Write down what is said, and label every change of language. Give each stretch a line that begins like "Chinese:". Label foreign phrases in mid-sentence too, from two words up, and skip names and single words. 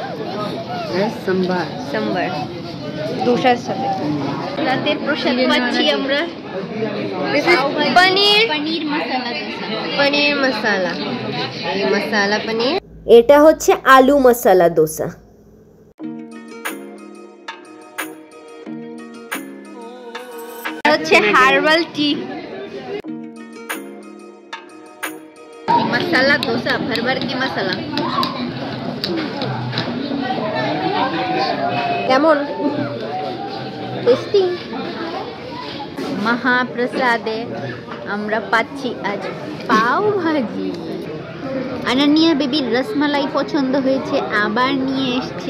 Bangla: সম্বার দোসার সাথে। রাতের প্রসাদ পাচ্ছি আমরা পনির মশলা দোসা।
Hindi: पनीर मसाला, ये मसाला पनीर।
Bangla: এটা হচ্ছে আলু মশলা দোসা। হচ্ছে হার্বাল টি।
Hindi: मसाला डोसा भर भर के मसाला।
Bangla: কেমন টেস্টি? মহাপ্রসাদে আমরা পাচ্ছি আজ পাও ভাজি। আনানিয়া বেবির রসমালাই পছন্দ হয়েছে, আবার নিয়ে এসছে।